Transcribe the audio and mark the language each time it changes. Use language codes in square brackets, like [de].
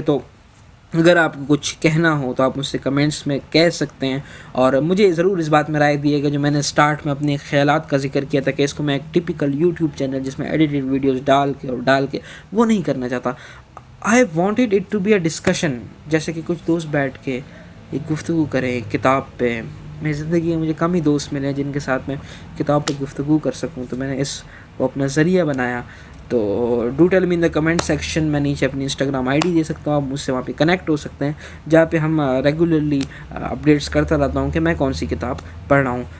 [ur] تو اگر آپ کو کچھ کہنا ہو تو آپ مجھ سے کمنٹس میں کہہ سکتے ہیں، اور مجھے ضرور اس بات میں رائے دیے گا جو میں نے سٹارٹ میں اپنے خیالات کا ذکر کیا تھا کہ اس کو میں ایک ٹپیکل یوٹیوب چینل جس میں ایڈیٹڈ ویڈیوز ڈال کے وہ نہیں کرنا چاہتا. [en] I wanted it to be a discussion, [ur] جیسے کہ کچھ دوست بیٹھ کے ایک گفتگو کریں کتاب پہ. میری زندگی میں مجھے کم ہی دوست ملے ہیں جن کے ساتھ میں کتاب پہ گفتگو کر سکوں، تو میں نے اس کو اپنا ذریعہ بنایا. [en] تو do tell me in the comment section. [ur] میں نیچے اپنی انسٹاگرام آئی ڈی دے سکتا ہوں، آپ مجھ سے وہاں پہ کنیکٹ ہو سکتے ہیں، جہاں پہ ہم ریگولرلی اپڈیٹس کرتا رہتا ہوں کہ میں کون سی کتاب پڑھ رہا ہوں.